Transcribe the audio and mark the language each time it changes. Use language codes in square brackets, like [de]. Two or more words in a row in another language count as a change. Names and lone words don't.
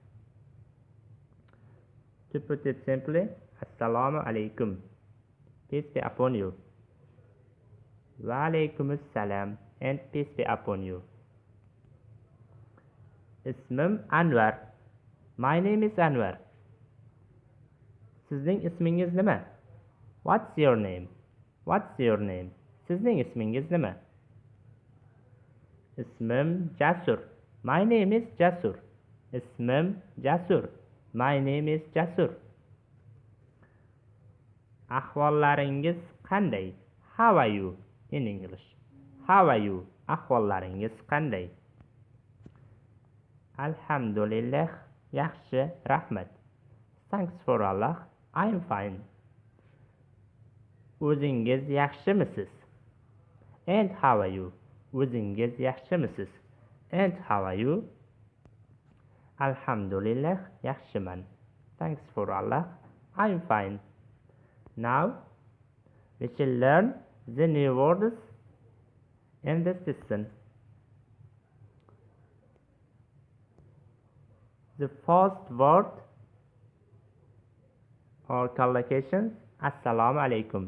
[en] To put it simply, [ar] السلام عليكم, [en] peace be upon you. [ar] وعليكم السلام, [en] and peace be upon you. Ismim Anwar, my name is Anwar. [uz] Sizning ismingiz nima? [en] What's your name? What's your name? [uz] Sizning ismingiz nima? Ismim Jasur, [en] my name is Jasur. [uz] Ismim Jasur, [en] my name is Jasur. [uz] Ahvollaringiz qanday? [en] How are you in English? How are you? [uz] Ahvollaringiz qanday? Alhamdulillah, yaxshi, rahmat. [en] Thanks for Allah, I am fine. [uz] O'zingiz yaxshimisiz? [en] And how are you? [uz] O'zingiz yaxshimisiz? [en] And how are you? [uz] Alhamdulillah, yaxshiman. [en] Thanks for Allah, I am fine. Now we shall learn the new words in this lesson. The first word or collocation, [ar] السلام عليكم.